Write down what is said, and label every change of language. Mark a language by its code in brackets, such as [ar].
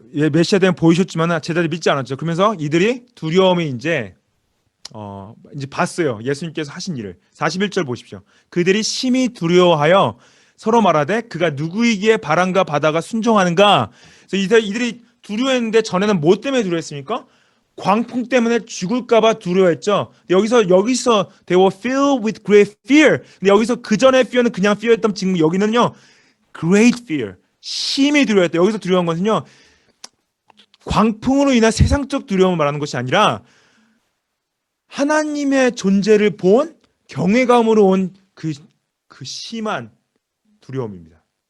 [ko] 메시아됨을 보이셨지만 제자들이 믿지 않았죠. 그러면서 이들이 두려움이 이제 봤어요. 예수님께서 하신 일을. 41절 보십시오. 그들이 심히 두려워하여 서로 말하되 그가 누구이기에 바람과 바다가 순종하는가. 그래서 이들이 두려워했는데 전에는 뭐 때문에 두려워했습니까? 광풍 때문에 죽을까봐 두려워했죠. [en] 여기서 they were filled with great fear. [ko] 근데 여기서 그 전에 fear는 그냥 fear였던 지금 여기는요 great fear. 심히 두려워했다. 여기서 두려운 것은요 광풍으로 인한 세상적 두려움을 말하는 것이 아니라 하나님의 존재를 본 경외감으로 온 그 심한 두려움입니다.